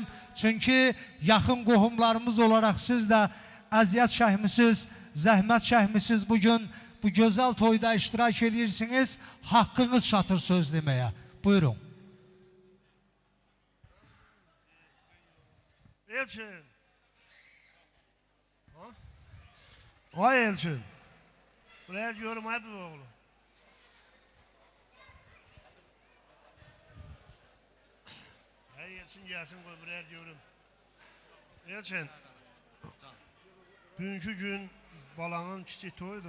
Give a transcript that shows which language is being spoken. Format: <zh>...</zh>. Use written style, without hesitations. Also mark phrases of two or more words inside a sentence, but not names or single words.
<az>Çünki yaxın qohumlarımız olaraq siz də əziyyət çəkmisiniz, zəhmət çəkmisiniz. Bugün bu gözəl toyda iştirak edirsiniz. Haqqınız çatır söz deməyə. Buyurun. Elçin. Ay Elçin.</az> <tr>Buraya diyorum ay bu oğlum. Ay Elçin gelsin koy buraya diyorum.</tr> <az>Elçin. Bugünkü gün balanın kiçik toyudur.</az>